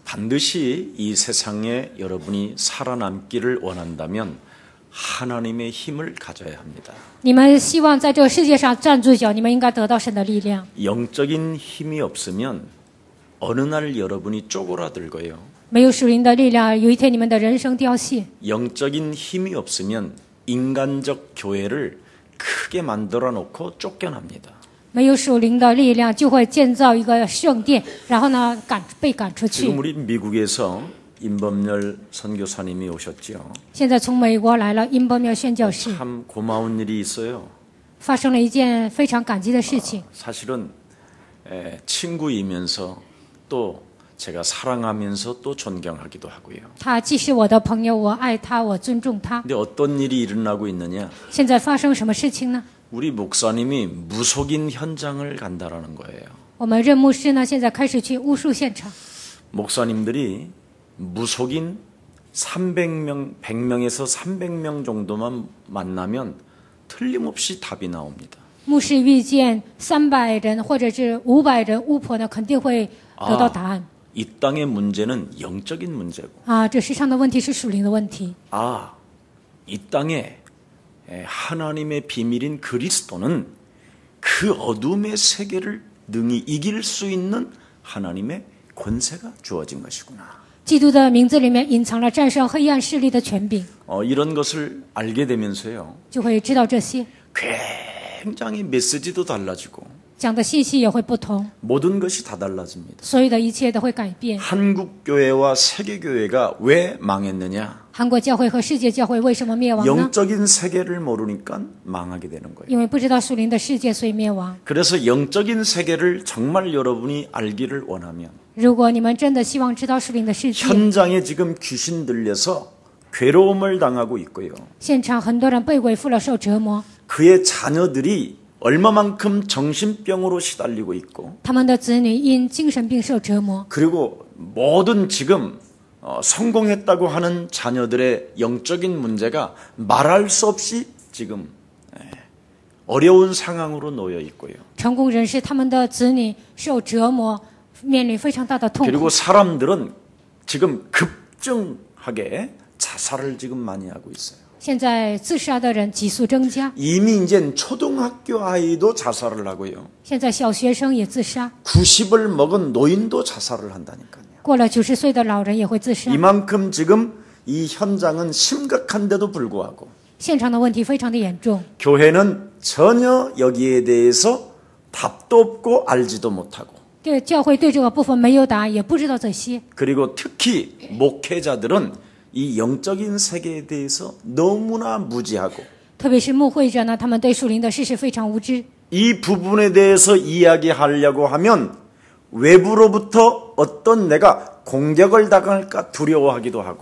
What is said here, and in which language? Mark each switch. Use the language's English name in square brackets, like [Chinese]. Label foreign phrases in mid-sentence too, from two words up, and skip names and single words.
[Korean] 반드시 이 세상에 여러분이 살아남기를 원한다면 하나님의 힘을 가져야 합니다. [Chinese] 你们希望在这个世界上站住脚，你们应该得到神的力量。 [Korean] 영적인 힘이 없으면 어느 날 여러분이 쪼그라들고요. [Chinese] 没有属灵的力量，有一天你们的人生凋谢。 [Korean] 영적인 힘이 없으면 인간적 교회를 크게 만들어 놓고 쫓겨납니다. [Chinese] 没有属灵的力量，就会建造一个圣殿，然后呢被赶出去。 [Korean] 지금 우리 미국에서 임범열 선교사님이 오셨죠. [Chinese] 现在从美国来了殷伯妙宣教士， [Korean] 참 고마운 일이 있어요. [Chinese] 发生了一件非常感激的事情。 [Korean] 사실은 친구이면서 또 제가 사랑하면서 또 존경하기도 하고요. [Chinese] 他既是我的朋友，我爱他，我尊重他。 [Korean] 근데 어떤 일이 일어나고 있느냐? [Chinese] 现在发生什么事情呢？ [Korean] 우리 목사님이 무속인 현장을 간다라는 거예요. [Chinese] 我们任牧师呢，现在开始去巫术现场。 [Korean] 목사님들이 무속인 300명, 100명에서 300명 정도만 만나면 틀림없이 답이 나옵니다. [Chinese] 牧师遇见300人或者是500人巫婆呢，肯定会得到答案。 [Korean] 이 땅의 문제는 영적인 문제고. [Chinese] 这世上的问题是属灵的问题。 [Korean] 이 땅에 하나님의 비밀인 그리스도는 그 어둠의 세계를 능히 이길 수 있는 하나님의 권세가 주어진 것이구나. [Chinese] 基督的名字里面隐藏了战胜黑暗势力的权柄， [Korean] 이런 것을 알게 되면서요. [Chinese] 就会知道这些， [Korean] 굉장히 메시지도 달라지고 [Chinese] 讲的信息也会不同， [Korean] 모든 것이 다 달라집니다. [Chinese] 所有的一切都会改变。 [Korean] 한국 교회와 세계 교회가 왜 망했느냐? [Chinese] 韩国教会和世界教会为什么灭亡呢？ [Korean] 영적인 세계를 모르니까 망하게 되는 거예요. [Chinese] 因为不知道属灵的世界，所以灭亡。 [Korean] 그래서 영적인 세계를 정말 여러분이 알기를 원하면 [Chinese] 如果你们真的希望知道属灵的世界， [Korean] 현장에 지금 귀신 들려서 괴로움을 당하고 있고요. [Chinese] 现场很多人被鬼附了，受折磨， [Korean] 그의 자녀들이 얼마만큼 정신병으로 시달리고 있고 [Chinese] 他们的子女因精神病受折磨， [Korean] 그리고 모든 지금 성공했다고 하는 자녀들의 영적인 문제가 말할 수 없이 지금 어려운 상황으로 놓여 있고요. [Chinese] 成功人士他们的子女受折磨，面临非常大的痛苦。 [Korean] 그리고 사람들은 지금 급증하게 자살을 지금 많이 하고 있어요. [Chinese] 现在自杀的人急速增加， [Korean] 이미 이제 초등학교 아이도 자살을 하고요. [Chinese] 现在小学生也自杀， [Korean] 90을 먹은 노인도 자살을 한다니까요. [Chinese] 过了90岁的老人也会自杀。 [Korean] 이만큼 지금 이 현장은 심각한데도 불구하고 [Chinese] 现场的问题非常的严重， [Korean] 교회는 전혀 여기에 대해서 답도 없고 알지도 못하고 [Chinese] 对教会对这个部分没有答案，也不知道这些。 [Korean] 그리고 특히 목회자들은 이 영적인 세계에 대해서 너무나 무지하고 [Chinese] 特别是牧会者呢，他们对属灵的事实非常无知。 [Korean] 이 부분에 대해서 이야기하려고 하면 외부로부터 어떤 내가 공격을 당할까 두려워하기도 하고